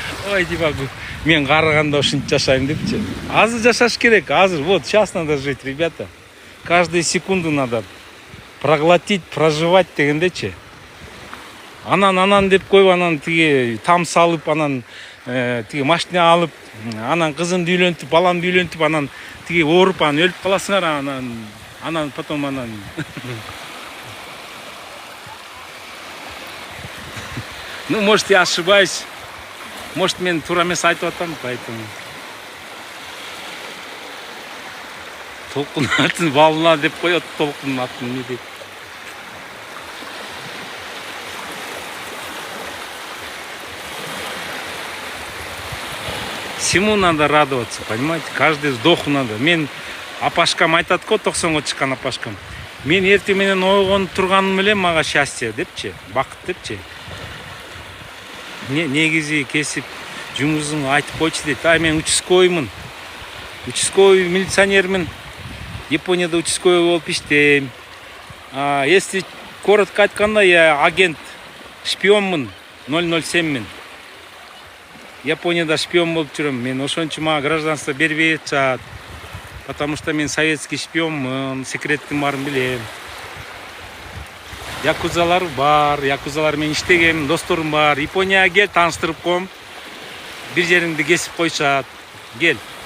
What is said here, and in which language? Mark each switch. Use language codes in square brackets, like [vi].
[ky] Ой, не могу. Мен карыганда ушинтип жашайм депчи. Азыр жашаш керек, азыр. [ru] Вот, сейчас надо жить, ребята. Каждую секунду надо проглотить, проживать дегендечи. [ky] Анан деп коюп, анан тиги там салып, анан тиги машина алып, анан кызымды үйлөнтүп, баламды үйлөнтүп, анан тиги ооруп, анан өлүп каласыңар, анан потом анан [ru] Ну, может, я ошибаюсь. Может, [ky] мен туура эмес айтып атам, поэтому толкун атын волна деп коет, толкун атын не дейт. [ru] Всему надо радоваться, понимаете? Каждый вдоху надо. [ky] Мен апашкам айтат го, 90-го чыккан апашкам. Мен эртең менен ойгонуп турганым эле мага счастье депчи, бакыт депчи. Негизи кесип жумушуңду айтып койчу дейт. Мен участковыймын. Участковый милиционермин. Японияда участковый болуп иштейм. [ru] Если коротко [ky] айтканда, [ru] я агент, шпионмун, 007мин. [ky] Японияда шпион болуп жүрөм. Мен ошон үчүн мага гражданство бербей атышат. [ru] Потому что [ky] мен советский шпионмун, секреттин баарын билем. Якузалар бар, якузалар менен иштегем, досторум бар. Японияга кел, тааныштырып коем. Бир жериңди кесип койшат. Кел.